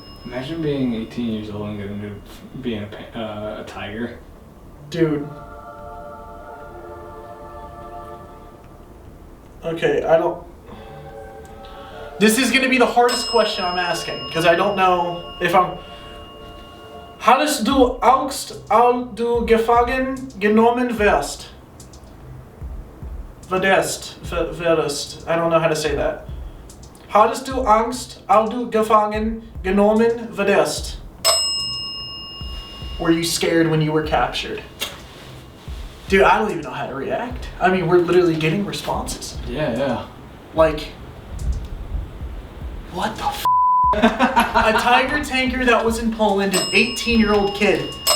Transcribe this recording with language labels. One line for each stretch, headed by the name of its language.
English: Imagine being 18 years old and getting to being a tiger. Dude. Okay, I don't... This is gonna be the hardest question I'm asking, because I don't know if I'm...
German: Hattest du Angst, als du gefangen genommen wirst? Werdest.
English: I don't know how to say that.
German: Hattest du Angst, als du gefangen genommen werdest?
English: Were you scared when you were captured? Dude, I don't even know how to react. I mean, we're literally getting responses. Yeah. Like, what the f? A tiger tanker that was in Poland, an 18-year-old kid.